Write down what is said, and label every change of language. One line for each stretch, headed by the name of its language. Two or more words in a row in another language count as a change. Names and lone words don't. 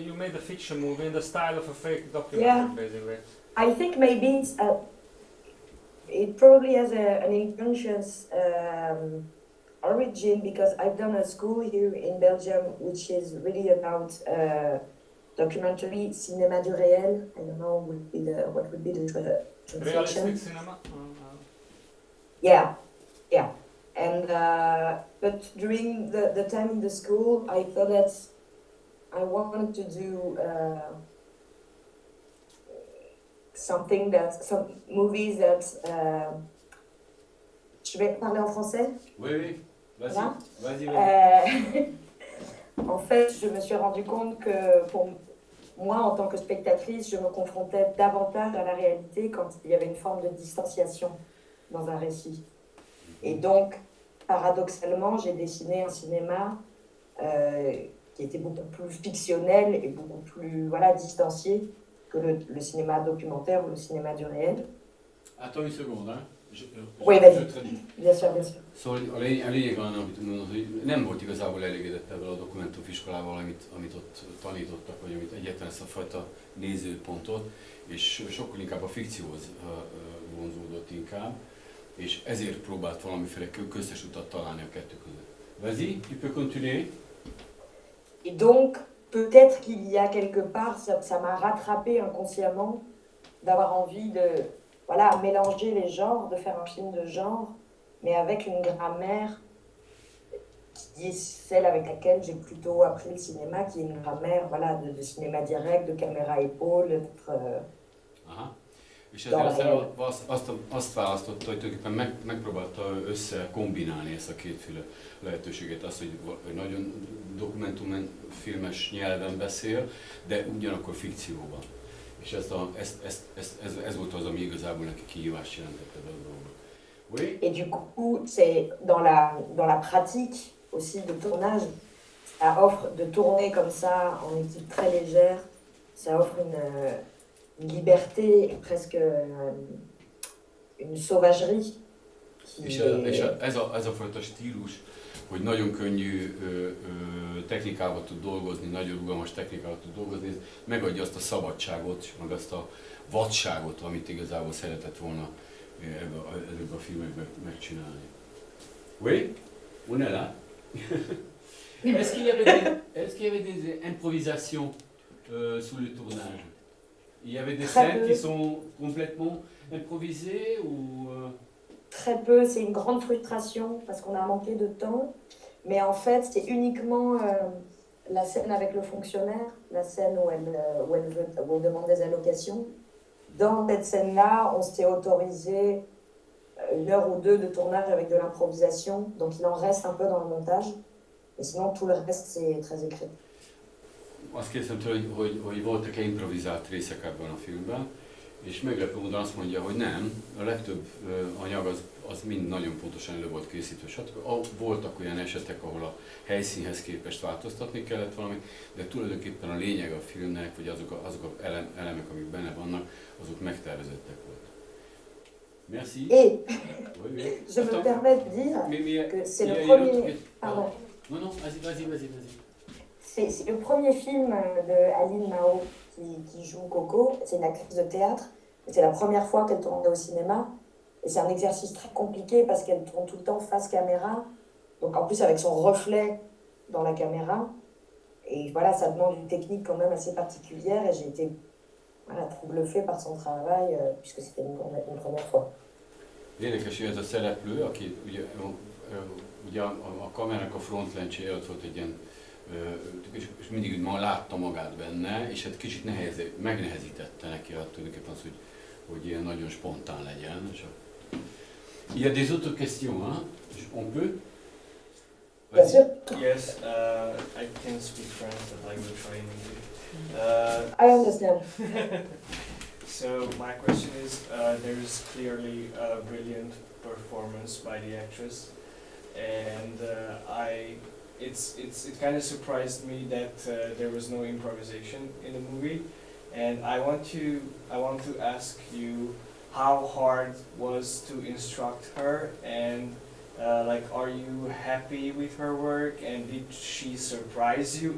English: You made a fiction movie in the style of a fake documentary, basically. I think maybe it probably has an unconscious origin, because I've done a school here in Belgium which is really about documentary,
French: cinéma du réel.
English: I don't know what would be the translation. Realistic cinema? Yeah. And but during the time in the school, I thought that I wanted to do some movies that.
French: Je vais parler en français. Oui, vas-y, Voilà. vas-y. En fait, je me suis rendu compte que pour moi, en tant que spectatrice, je me confrontais davantage à la réalité quand il y avait une forme de distanciation dans un récit. Et donc, paradoxalement, j'ai dessiné un cinéma qui était beaucoup plus fictionnel et beaucoup plus distancié que le cinéma documentaire ou le cinéma du réel. Attends une seconde, hein. Oui, vas-y. Bien sûr.
Hungarian: Szóval a lényeg annál, amit mondod, hogy nem volt igazából elégedett ezzel a dokumentumfiskolával, amit ott tanítottak, vagy amit egyetlen ezt a fajta nézőpontot, és sokkal inkább a fikcióhoz vonzódott inkább, és ezért próbált valamiféle köztes utat találni a kettő között.
French: Vas-y, tu peux continuer. Et donc, peut-être qu'il y a quelque part, ça m'a rattrapé inconsciemment d'avoir envie de mélanger les genres, de faire un film de genre, mais avec une grammaire qui est celle avec laquelle j'ai plutôt appris le cinéma, qui est une grammaire de cinéma direct, de caméra épaule, d'être... Aha.
Hungarian: És ezzel azt választotta, hogy tulajdonképpen megpróbálta összekombinálni ezt a kétféle lehetőséget, azt, hogy nagyon dokumentumfilmes nyelven beszél, de ugyanakkor fikcióban. És ez volt az, ami igazából neki kihívást jelentett ebben a dolgban.
French: Oui? Et du coup, c'est dans la pratique aussi de tournage, ça offre de tourner comme ça en équipe très légère, ça offre une liberté, presque une sauvagerie.
Hungarian: És ez a fajta stílus, hogy nagyon könnyű technikával tud dolgozni, nagyon rugalmas technikával tud dolgozni, ez megadja azt a szabadságot, meg azt a vadságot, amit igazából szeretett volna ezekben a filmekben megcsinálni.
French: Oui? On est là? Est-ce qu'il y avait des improvisations sous le tournage? Il y avait des scènes qui sont complètement improvisées ou... Très peu, c'est une grande frustration parce qu'on a manqué de temps, mais en fait c'est uniquement la scène avec le fonctionnaire, la scène où elle demande des allocations. Dans cette scène-là, on s'était autorisé 1 heure ou 2 de tournage avec de l'improvisation, donc il en reste un peu dans le montage, et sinon tout le reste c'est très écrit.
Hungarian: Azt kérdeztem tőle, hogy voltak-e improvizált részek ebben a filmben, és meglepő módon azt mondja, hogy nem, a legtöbb anyag az mind nagyon pontosan elő volt készítve. Voltak olyan esetek, ahol a helyszínhez képest változtatni kellett valamit, de tulajdonképpen a lényeg a filmnek, vagy azok az elemek, amik benne vannak, azok megtervezettek voltak.
French: Merci. Et oui. Je me permets de dire que c'est le premier... Pardon. Non, vas-y. C'est le premier film de Aline Mao qui joue Coco. C'est une actrice de théâtre. C'est la première fois qu'elle tournait au cinéma. Et c'est un exercice très compliqué parce qu'elle tourne tout le temps face caméra. Donc en plus avec son reflet dans la caméra. Et voilà, ça demande une technique quand même assez particulière. Et j'ai été très bluffée par son travail puisque c'était une première fois.
Hungarian: Érdekes, hogy ez a szereplő, aki ugye a kamerának a frontlencséje, ott volt egy ilyen, és mindig látta magát benne, és hát kicsit megnehezítette neki tulajdonképpen az, hogy ilyen nagyon spontán legyen.
French: Il y a des autres questions, hein? On peut? Bien sûr.
English: Yes, I can speak French, but I will try in English. I understand. So my question is, there is clearly a brilliant performance by the actress, and it kind of surprised me that there was no improvisation in the movie, and I want to ask you how hard was to instruct her, and like, are you happy with her work, and did she surprise you?